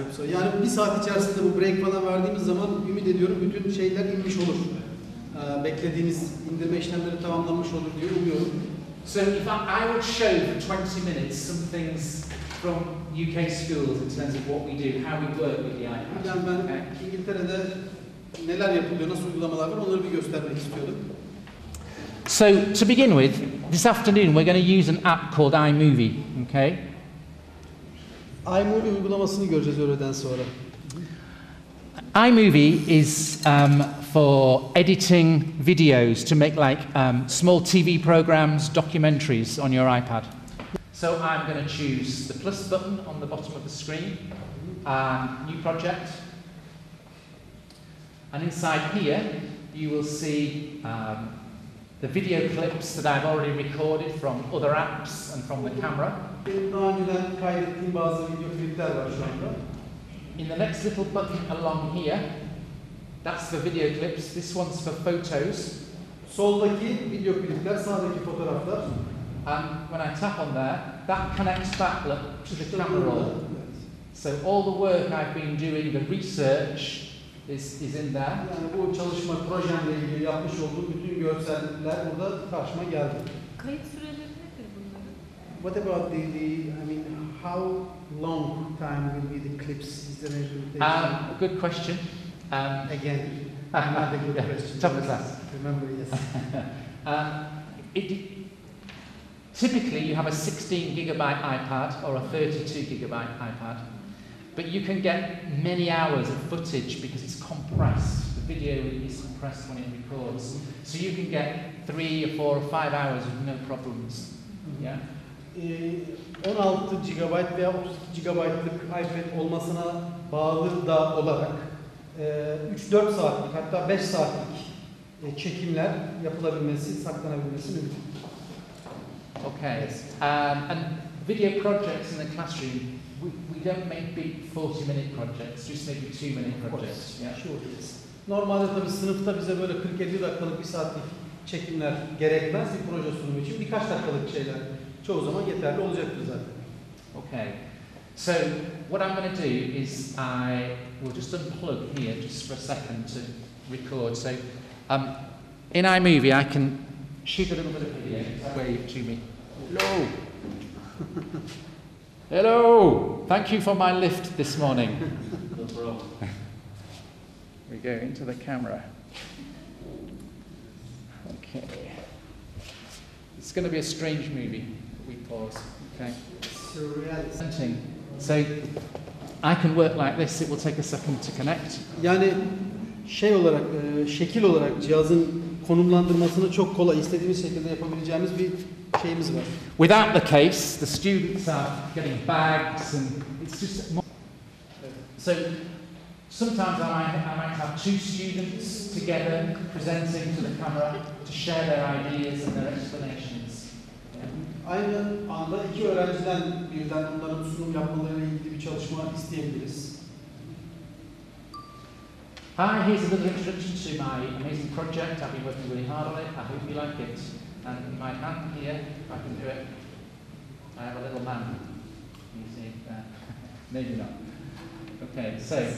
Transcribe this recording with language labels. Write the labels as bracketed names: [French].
[Turkish] Yani bir saat içerisinde bu break falan verdiğimiz zaman ümit ediyorum bütün şeyler inmiş olur. Beklediğiniz indirme işlemleri tamamlanmış olur diye umuyorum. [English] So if I will show for 20 minutes some things from UK schools in terms of what we do, how we work with the iPad. [Turkish] Yani ben İngiltere'de neler yapılıyor, nasıl uygulamalar var onları bir göstermek istiyordum. [English] So to begin with, this afternoon we're going to use an app called iMovie, okay? [Turkish] iMovie uygulamasını göreceğiz öğleden sonra. [English] iMovie is for editing videos to make like small TV programs, documentaries on your iPad. So I'm going to choose the plus button on the bottom of the screen, new project, and inside here you will see the video clips that I've already recorded from other apps and from the camera. [Turkish] Benim daha önceden kaydettiğim bazı video klipler var şu anda. [English] In the next little button along here, that's the video clips. This one's for photos. [Turkish] Soldaki video klipler, sağdaki fotoğraflar. [English] And when I tap on there, that connects back to the camera roll. So all the work I've been doing, the research, is in there. [Turkish] Yani bu çalışma projemle ilgili yapmış olduğum bütün görseller burada karşıma geldi. Kayıt süreleri nedir bunların? [English] What about I mean, how long time will be the clips? Is there any limitation? Good question. Again, another good question. Top class. Remember, yes. Typically, you have a 16 gigabyte iPad or a 32 gigabyte iPad, but you can get many hours of footage because it's compressed. The video is compressed when it records, so you can get 3 or 4 or 5 hours with no problems. Yeah. [Turkish] 16 GB veya 32 GB'lık iPad olmasına bağlı da olarak 3-4 saatlik hatta 5 saatlik çekimler yapılabilmesi, saklanabilmesi mümkün. [English] Okay. And video projects in the classroom, we don't make big 40-minute projects, just maybe 2-minute projects. Yeah. Sure. [Turkish] Normalde tabii sınıfta bize böyle 40-50 dakikalık bir saatlik çekimler gerekmez bir proje sunumu için. Birkaç dakikalık şeyler çoğu zaman yeterli olacaktır zaten. [English] Okay. So what I'm going to do is I will just unplug here just for a second to record. So in iMovie I can shoot a little bit of video. Wave to me. Hello. Hello. Thank you for my lift this morning. No problem. We go into the camera. Okay. It's going to be a strange movie. We pause. Okay. Surrealist. So I can work like this. It will take a second to connect. [Turkish] Yani şey olarak, şekil olarak cihazın konumlandırmasını çok kolay, istediğimiz şekilde yapabileceğimiz bir şeyimiz var. [English] Without the case, the students are getting bags and it's just more. So sometimes I might have 2 students together presenting to the camera to share their ideas and their explanations. [Turkish] Aynı anda 2 öğrenciden birden onların sunum yapmalarıyla ilgili bir çalışma isteyebiliriz. [English] Hi, here's a little introduction to my amazing project. I've been working really hard on it. I hope you like it. And in my hand here, if I can do it, I have a little man. You see that? Maybe not. Okay, so.